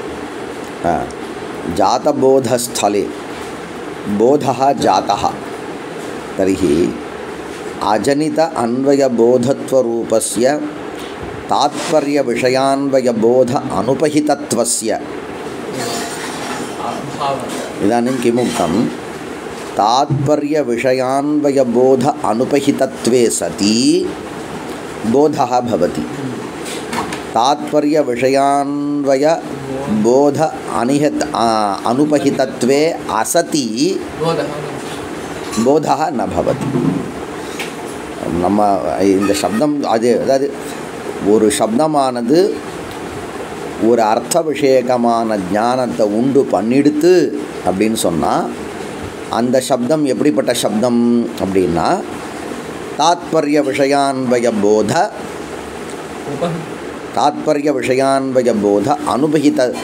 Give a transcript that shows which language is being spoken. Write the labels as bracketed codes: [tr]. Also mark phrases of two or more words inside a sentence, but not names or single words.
[sa] जातबोधस्थले बोधः जातः तर्हि अजनित अन्वयबोधत्वरूपस्य तात्पर्यविषयान्वयबोध अनुपहितत्वस्य इदानीं किमुक्तं तात्पर्यविषयान्वयबोध अनुपहितत्वे सति बोधः भवति। तात्पर्यविषयान्वयबोध अनुपहितत्वे असति बोधः न भवति। [ta] நம்ம இந்த சப்தம் அதாவது ஒரு சப்தமானது ஒரு அர்த்த விஷயகமான ஞானத்தை உண்டு பண்ணிடுத்து அப்படின்னு சொன்னால் அந்த சப்தம் எப்படிப்பட்ட சப்தம் அப்படின்னா [sa] तात्पर्य विषयान्वयबोध अनुपहित